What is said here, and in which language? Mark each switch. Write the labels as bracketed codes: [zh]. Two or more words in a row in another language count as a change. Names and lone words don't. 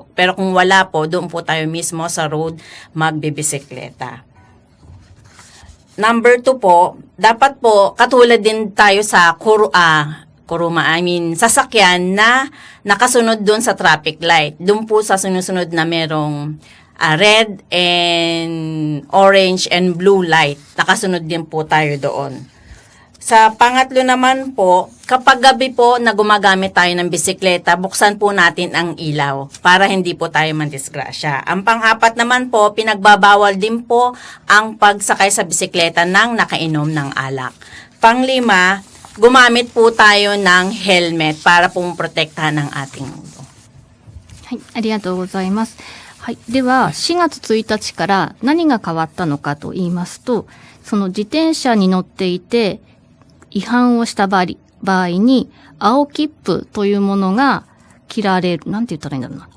[tl] Pero kung wala po, doon po tayo mismo sa road magbibisikleta. Number 2 po, dapat po katulad din tayo sa sasakyan na nakasunod doon sa traffic light. Doon po sa sunod na merong [en] red and orange and blue light. [tl] Nakasunod din po tayo doon. Sa pangatlo naman po, kapag gabi po na gumagamit tayo ng bisikleta, buksan po natin ang ilaw para hindi po tayo mandisgrasya. Ang pang-apat naman po, pinagbabawal din po ang pagsakay sa bisikleta ng nakainom ng alak. Pang-5, gumamit po tayo ng helmet para po protektahan ang ating ulo. [ja] はい、ありがとうございます。はい、では4月1日から何が変わったのかと言いますと、その自転車に乗っていて違反をした場合に青切符というものが切られる。なんて言ったらいいんだろうな。